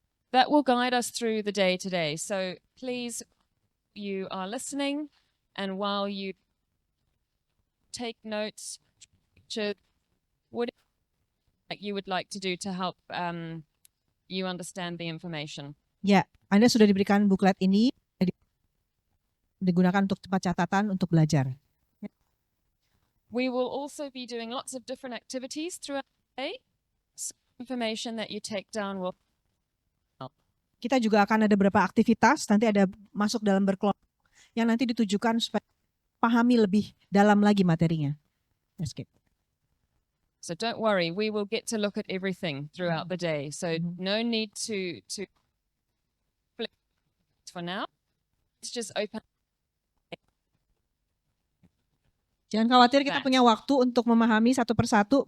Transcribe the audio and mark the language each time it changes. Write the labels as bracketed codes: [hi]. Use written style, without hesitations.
[en] That will guide us through the day today. So please, you are listening, and while you take notes, what you would like to do to help you understand the information. [id] Ya, Anda sudah diberikan buklet ini, digunakan untuk tempat catatan untuk belajar. [en] We will also be doing lots of different activities throughout the day. So information that you take down will. [id] Kita juga akan ada beberapa aktivitas, nanti ada masuk dalam berkelompok yang nanti ditujukan supaya pahami lebih dalam lagi materinya. [en] Yes, Kate. So don't worry, we will get to look at everything throughout the day. So no need to flip for now. It's just open. [id] Jangan khawatir, kita punya waktu untuk memahami satu persatu.